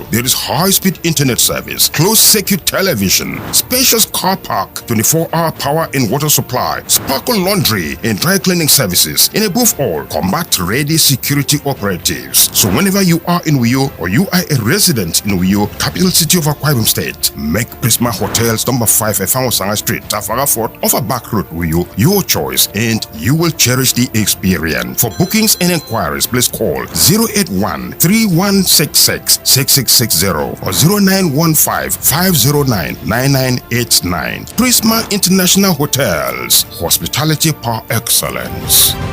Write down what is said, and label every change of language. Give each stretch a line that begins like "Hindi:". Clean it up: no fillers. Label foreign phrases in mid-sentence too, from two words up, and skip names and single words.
English: There is high-speed internet service, closed-circuit television, spacious car park, 24-hour power and water supply, sparkle laundry and dry cleaning services, and above all, combat-ready security operatives. So whenever you are in Uyo or you are a resident in Uyo, capital city of Akwa Ibom State, make Prisma Hotels number 5 Efangosanga Street, Afagafort, Overback Road, Uyo your choice, and you will cherish the experience. For bookings and inquiries, please call 081-3166-6660 or 0915-509-9989. Prisma International Hotels, hospitality
French: par excellence.